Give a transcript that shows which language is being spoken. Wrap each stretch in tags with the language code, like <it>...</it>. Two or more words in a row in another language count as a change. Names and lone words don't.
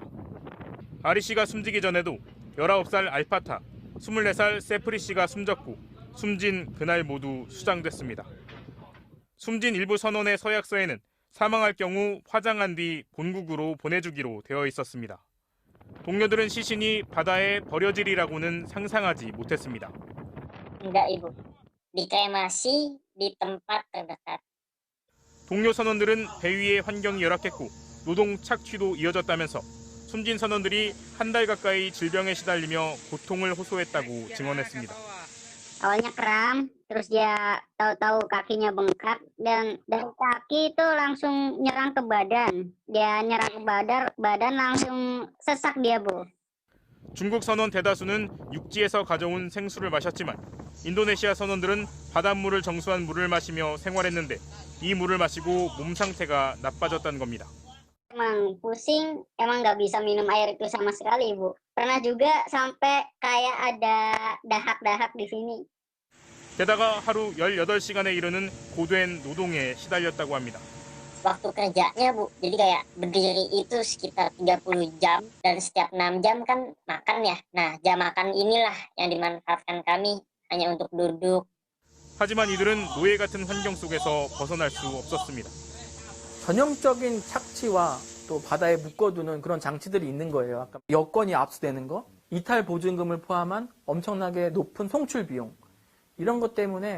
<ko>아리 씨가 숨지기 전에도 19살 알파타, 24살 세프리 씨가 숨졌고 숨진 그날 모두 수장됐습니다. 숨진 일부 선원의 서약서에는 사망할 경우 화장한 뒤 본국으로 보내주기로 되어 있었습니다. 동료들은 시신이 바다에 버려지리라고는 상상하지 못했습니다.</ko> <id>Enggak, Ibu. Dikremasi di tempat terdekat.</id> <ko>동료 선원들은 배 위의 환경이 열악했고 노동 착취도 이어졌다면서 숨진 선원들이 한 달 가까이 질병에 시달리며 고통을 호소했다고 증언했습니다.</ko> <id>Awalnya kram, terus dia tahu-tahu kakinya bengkak dan dari kaki itu langsung nyerang ke badan. Dia nyerang ke badan langsung sesak dia, Bu.</id> <ko>중국 선원 대다수는 육지에서 가져온 생수를 마셨지만 인도네시아 선원들은 바닷물을 정수한 물을 마시며 생활했는데 이 물을 마시고 몸 상태가 나빠졌다는 겁니다.</ko> <id>Emang pusing, emang nggak bisa minum air itu sama sekali, Bu. Pernah juga sampai kayak ada dahak-dahak di sini.</id> <ko>게다가 하루 18시간에 이르는 고된 노동에 시달렸다고 합니다.</ko> <id>Waktu kerjanya, Bu, jadi kayak berdiri itu sekitar 30 jam dan setiap 6 jam kan makan ya. Nah, jam makan inilah yang dimanfaatkan kami hanya untuk duduk.</id> <ko>하지만 이들은 노예 같은 환경 속에서 벗어날 수 없었습니다. 전형적인 착취와 또 바다에 묶어두는 그런 장치들이 있는 거예요. 아까 여건이 압수되는 거, 이탈 보증금을 포함한 엄청나게 높은 송출 비용, 이런 것 때문에</ko>